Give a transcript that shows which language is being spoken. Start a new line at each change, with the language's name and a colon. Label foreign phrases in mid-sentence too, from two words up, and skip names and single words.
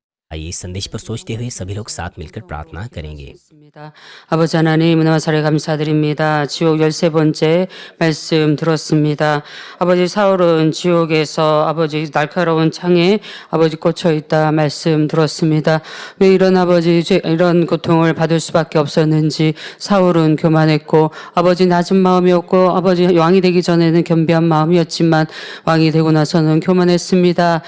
Hindi: आइए इस संदेश पर सोचते हुए सभी लोग साथ मिलकर प्रार्थना करेंगे।
Korean: 아버지 하나님 은혜와 사랑에 감사드립니다. 지옥 13번째 말씀 들었습니다. 아버지 사울은 지옥에서 아버지 날카로운 창에 아버지 꽂혀 있다 말씀 들었습니다. 왜 이런 아버지 이런 고통을 받을 수밖에 없었는지 사울은 교만했고 아버지 낮은 마음이었고 아버지 왕이 되기 전에는 겸비한 마음이었지만 왕이 되고 나서는 교만했습니다.